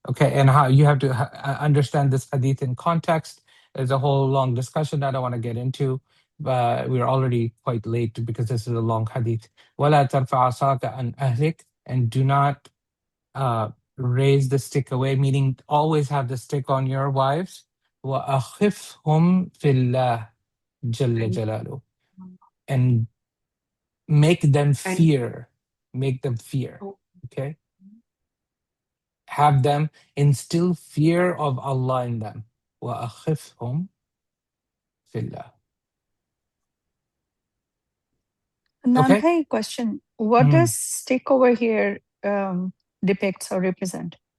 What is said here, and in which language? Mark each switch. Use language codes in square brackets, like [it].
[en] Okay, and how you have to understand this hadith in context. There's a whole long discussion I don't want to get into, but we're already quite late because this is a long hadith. [ar] وَلَا تَرْفَعْ عَصَاكَ عَنْ أَهْلِكَ, [en] and do not raise the stick away, meaning always have the stick on your wives. [ar] وَأَخِفْهُمْ فِي اللَّهِ جَلَّ جَلَالُهُ, [en] and make them fear. Make them fear. Okay? Have them instill fear of Allah in them. [ar] وَأَخِفْهُمْ فِي اللَّهِ. [en] Adnan, Okay? hey, question. What does stick over here depicts or represent?